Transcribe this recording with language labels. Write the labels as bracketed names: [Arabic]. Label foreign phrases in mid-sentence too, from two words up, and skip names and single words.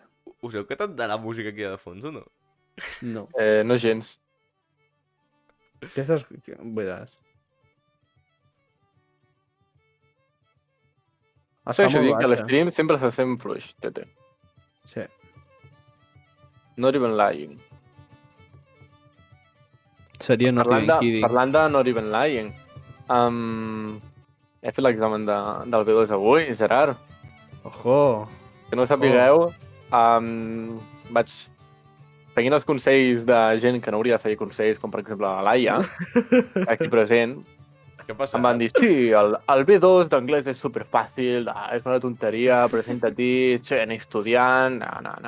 [Catalan] Us heu quedat de la música aquí de fons o no? No. No gens. Què estàs... Veuràs. Això dir que l'stream sempre se sent fluix, Tete. Sí. [English] Not even lying. Seria not even kidding. [Catalan] Parlant de [English] not even lying, [Catalan] he fet l'examen del B2 avui, Gerard. Ojo. Que no ho sapigueu, vaig seguint els consells de gent que no hauria de seguir consells, com per exemple la Laia, aquí present. Què passa? Em van dir, sí, el B2 d'anglès és superfàcil, és una tonteria, presenta-t'hi, ni estudiant, no.